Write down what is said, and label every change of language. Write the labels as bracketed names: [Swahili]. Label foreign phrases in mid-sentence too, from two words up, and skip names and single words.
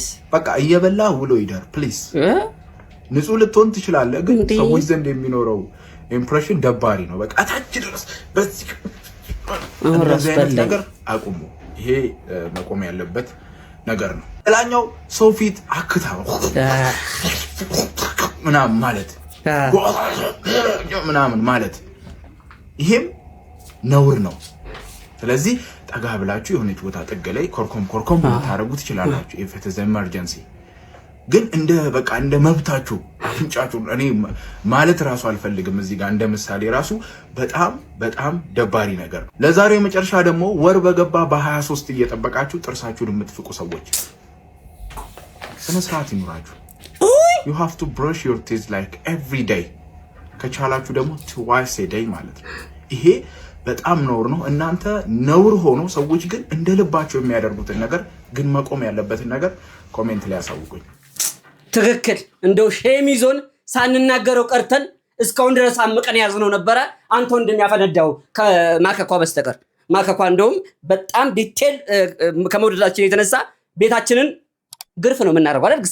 [Amharic] በቃ እየበላ ውሎ ይደር ፕሊዝ። ንጹህ ልትሆን ትችላለህ፣ ግን ሰዎች ዘንድ የሚኖረው ኢምፕሬሽን ደባሪ ነው። በቃ ታች ድረስ በዚህ ነገር አቁሙ። ይሄ መቆም ያለበት ነገር ነው። ሌላኛው ሰው ፊት አክታ ምናምን ማለት ይሄም ነውር ነው። ስለዚህ ጠጋ ብላችሁ የሆነች ቦታ ጥግ ላይ ኮርኮም ታረጉ ትችላላችሁ [English] if it is emergency። [Amharic] ግን እንደ መብታችሁ አፍንጫችሁ እኔ ማለት ራሱ አልፈልግም እዚህ ጋር እንደ ምሳሌ ራሱ በጣም ደባሪ ነገር ነው። ለዛሬው መጨረሻ ደግሞ ወር በገባ በ23 እየጠበቃችሁ ጥርሳችሁን የምትፍቁ ሰዎች ስነ ስርዓት ይኑራችሁ። [English] you have to brush your teeth like every day። [Amharic] ከቻላችሁ ደግሞ [English] twice a day [Amharic] ማለት ነው። ይሄ በጣም ነውር ነው። እናንተ ነውር ሆኖ ሰዎች ግን እንደልባቸው የሚያደርጉትን ነገር ግን መቆም ያለበትን ነገር ኮሜንት ላይ አሳውቁኝ። ትክክል። እንደው ሼም ይዞን ሳንናገረው ቀርተን እስካሁን ድረስ አምቀን ያዝነው ነበረ። አንተ እንደሚያፈነዳው ከማከኳ በስተቀር ማከኳ እንደውም በጣም ዲቴል ከመውደዳችን የተነሳ ቤታችንን ግርፍ ነው የምናደርገው አይደል ግሴ?